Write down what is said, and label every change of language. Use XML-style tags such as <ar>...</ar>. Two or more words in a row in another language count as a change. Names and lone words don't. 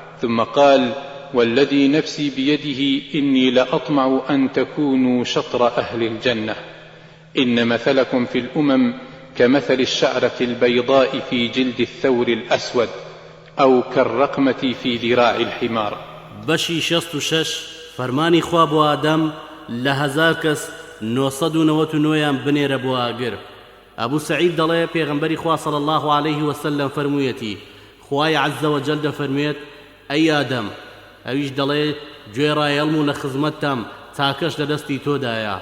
<ar>ثم قال والذي نفسي بيده إني لأطمع أن تكونوا شطر أهل الجنة، إن مثلكم في الأمم كمثل الشعرة البيضاء في جلد الثور الأسود أو كالرقمة في ذراع الحمار.</ar> <ckb>بەشی 66 فەرمانی خوا بۆ ئادەم لە 1000 کەس 999 بنێرە بۆ ئاگر. ئەبوو سەعید دەڵێ پێغەمبەری خوا</ckb> <ar>صلی الله عليه وسلم</ar> <ckb>فەرموویەتی خوای</ckb> <ar>عەزە وەجەل</ar> <ckb>دەفەرموێت ئەی ئادەم، ئەویش دەڵێ گوێڕایەڵم و لە خزمەتتام چاکەش لە دەستی تۆدایە.</ckb>